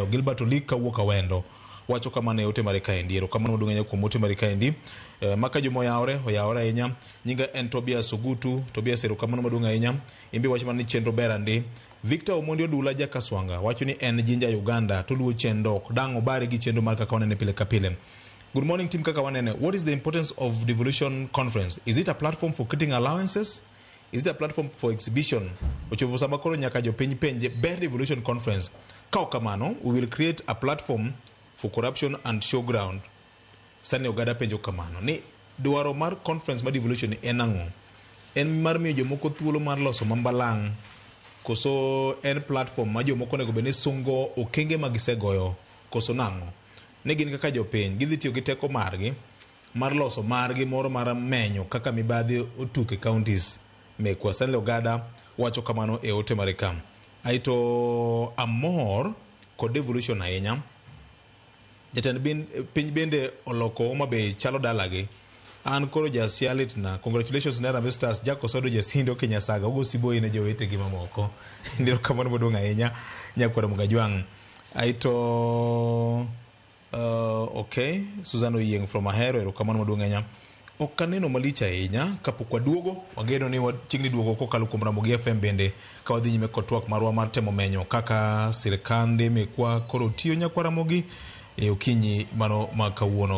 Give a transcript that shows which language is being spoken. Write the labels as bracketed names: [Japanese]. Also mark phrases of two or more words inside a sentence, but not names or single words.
[Luo (Kenya and Tanzania)] Gilbert Olik kawuok Awendo wacho kamano e ote mare kaendi. Erokamano maduong' kuom ote mare kaendi. Maka jomo oyawore ahinya. Nyinga en Tobias Ogutu. Tobias, erokamano maduong' ahinya. Imbe wacho ni chenro berandi. Victor Omondi Odula Jakaswanga wacho ni en jinja Uganda to luwo chendo dango bare gi chendo mar kaka wanene pile ka pile. [English] Good morning, Team Kakawanene. What is the importance of Devolution Conference? Is it a platform for creating allowances? Is it a platform for exhibition? [Luo (Kenya and Tanzania)] Ochopo sama koro nyaka jopiny penje ber Devolution Conference. Kao kamano, [English] we will create a platform for corruption and showground. [Luo (Kenya and Tanzania)] Sani ogada penjo kamano. Ni dwaro mar conference mar Devolution en ang'o? En mar miyo jomoko thuolo mar loso mambalang'. Koso en platform ma jomoko nego bene sungo okenge magisegoyo. Koso nang'o? Ne gin kaka jopiny gidhi tiyo gi teko margi mar loso margi moro mar menyo kaka mibadhi otuke counties mekwa. Stanley Ogada wacho kamano e ote mare kam. Aito amor kod devolution ahinya. Jatend piny bende oloko Homa Bay chalo dalagi. An koro jasialit na congratulations na Harambee Stars Jako Sodo Jasindo Kenyasaga ugo siboi ne jowete gi mamoko. Ndiro kamano maduong' ahinya nyakwara Mugajwang'. Aito Okay, Susan Oyieng from Ahero, erokamano maduong' ahinya. Ok aneno malich ahinya kapok waduogo, wageno ni chiegni duogo kokalo kuom Ramogi FM bende ka wadhi nyime kod twak marwa mar temo menyo kaka sirkande mekwa koro tiyo nyakwa Ramogi e okinyi mano ma kawuono.